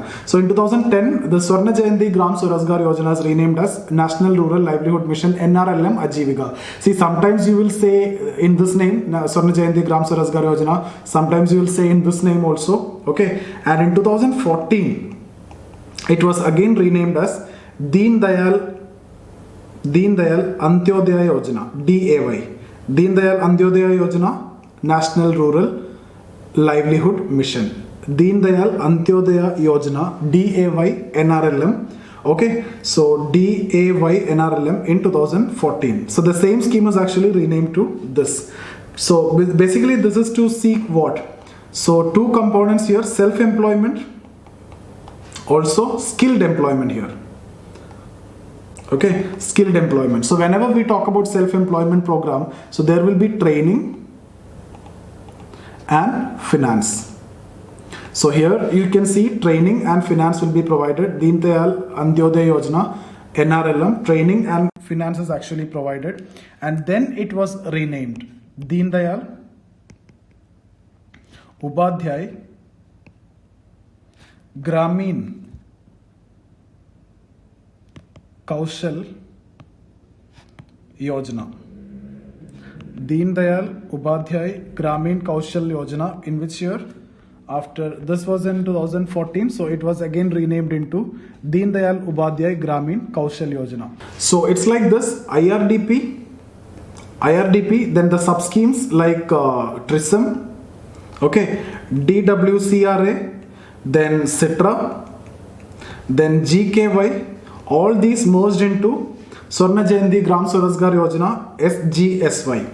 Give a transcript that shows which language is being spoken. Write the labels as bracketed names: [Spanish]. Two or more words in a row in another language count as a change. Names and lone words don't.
[English] So in 2010, the Swarna Jayanti Gram Swarajgar Yojana is renamed as National Rural Livelihood Mission NRLM Ajivika. See, sometimes you will say in this name, Swarna Jayanti Gram Swarajgar Yojana, sometimes you will say in this name also. Okay, and in 2014, it was again renamed as Deen Dayal Antyodaya Yojana, DAY. Deen Dayal Antyodaya Yojana, National Rural Livelihood Mission. Deen Dayal Antyodaya Yojana, DAY NRLM. Okay, so DAY NRLM in 2014. So the same scheme was actually renamed to this. So basically this is to seek what? So 2 components here, self-employment, also skilled employment here. Okay, skilled employment. So whenever we talk about self-employment program, so there will be training and finance. So here you can see training and finance will be provided. Deen Dayal Antyodaya Yojana, NRLM, training and finance is actually provided. And then it was renamed Deen Dayal Upadhyay Gramin Kaushal Yojana. Deen Dayal Upadhyay Gramin Kaushal Yojana, in which year? After this was in 2014, so it was again renamed into Deen Dayal Upadhyay Gramin Kaushal Yojana. So it's like this: IRDP, then the sub schemes like TRISM, okay, DWCRA, then Citra, then GKY, all these merged into Swarna Jayanti Gram Swarozgar Yojana, SGSY.